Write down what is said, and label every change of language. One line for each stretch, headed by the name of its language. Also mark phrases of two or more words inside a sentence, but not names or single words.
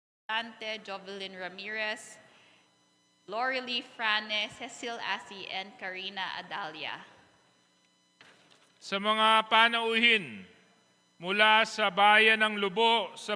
Filipino: Dante, Jovelyn Ramirez, Lorelie Frane, Cecil Asi, and Karina Adalia. Sa mga panauhin mula sa bayan ng Lobo sa